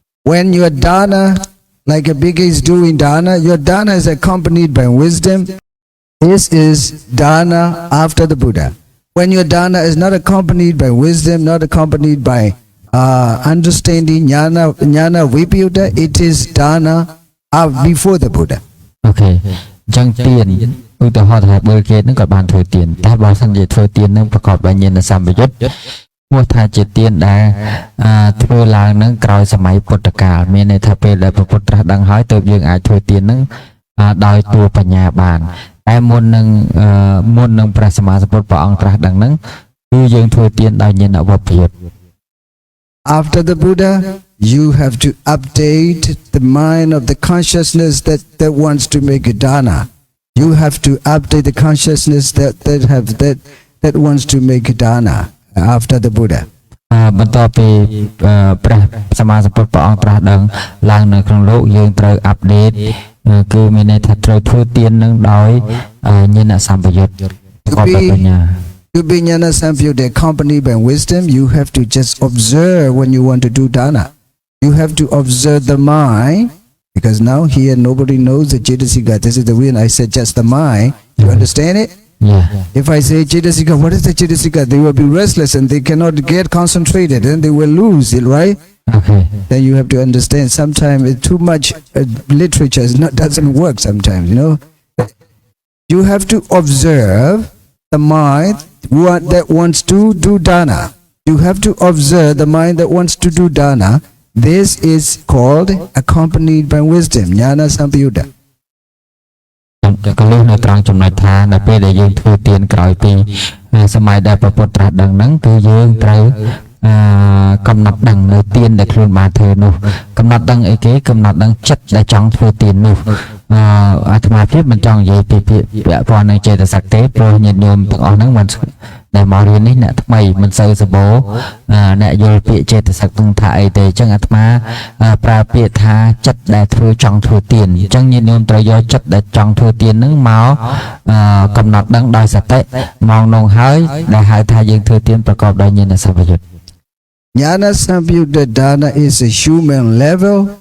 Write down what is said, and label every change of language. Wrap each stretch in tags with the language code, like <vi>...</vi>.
<en>When your dana, like a bhikkhu is doing dana, your dana is accompanied by wisdom. This is dana after the Buddha. When your dana is not accompanied by wisdom, not accompanied by understanding jnana viputta, it is dana before the Buddha. Okay.</en> <km>អញ្ចឹងទានឧទាហរណ៍ថាបើគេនឹងក៏បានធ្វើទានតែបើសិនជាធ្វើទាននឹងប្រកបដោយញាណសម្បយុទ្ធមកថាជាទានដែលធ្វើឡើងនឹងក្រោយសម័យពុទ្ធកាលមានន័យថាពេលដែលព្រះពុទ្ធត្រាស់ដឹងហើយទើបយើងអាចធ្វើទាននឹងដោយតួបញ្ញាបានតែមុននឹងព្រះសម្មាសម្ពុទ្ធព្រះអង្គត្រាស់ដឹងហ្នឹងគឺយើងធ្វើទានដោយញាណវិបយុទ្ធ</km> <en>After the Buddha, you have to update the mind of the consciousness that wants to make a dana. You have to update the consciousness that wants to make a dana after the Buddha.</en> <km>បន្ទាប់ពីព្រះសម្មាសម្ពុទ្ធព្រះអង្គត្រាស់ដឹងឡើងនៅក្នុងលោកយើងត្រូវអាប់ដេតគឺមានន័យថាត្រូវធ្វើទាននឹងដោយញាណសម្បយុទ្ធប្រកបដោយបញ្ញា</km> <en>To be jnana sampayutta accompanied by wisdom, you have to just observe when you want to do dana. You have to observe the mind, because now here nobody knows the cetasika. This is the reason I said just the mind. You understand it? Yeah. If I say cetasika, what is the cetasika? They will be restless and they cannot get concentrated and they will lose it, right? Okay. Then you have to understand sometimes too much literature doesn't work sometimes, you know. You have to observe the mind that wants to do dana. You have to observe the mind that wants to do dana. This is called accompanied by wisdom, jnana sampayutta.</en> <km>ក៏លុះនៅត្រង់ចំណុចថានៅពេលដែលយើងធ្វើទានក្រោយពីសម័យដែលព្រះពុទ្ធត្រាស់ដឹងហ្នឹងគឺយើងត្រូវកំណត់ដឹងនៅទានដែលខ្លួនបានធ្វើនោះកំណត់ដឹងអីគេកំណត់ដឹងចិត្តដែលចង់ធ្វើទាននោះ អាត្មាភាពមិនចង់និយាយពីពាក្យពាក់ព័ន្ធនឹងចេតសិកទេព្រោះញាតិញោមទាំងអស់ហ្នឹងមិនដែលមករៀននេះអ្នកថ្មីមិនសូវសបោអ្នកយល់ពាក្យចេតសិកទាំងថាអីទេអញ្ចឹងអាត្មាប្រើពាក្យថាចិត្តដែលធ្វើចង់ធ្វើទានអញ្ចឹងញាតិញោមត្រូវយកចិត្តដែលចង់ធ្វើទានហ្នឹងមកកំណត់ដឹងដោយសតិមកនងហើយដែលហៅថាយើងធ្វើទានប្រកបដោយញាណសម្បយុទ្ធ</km> <en>Jnana sampayutta dana is a human level.</en>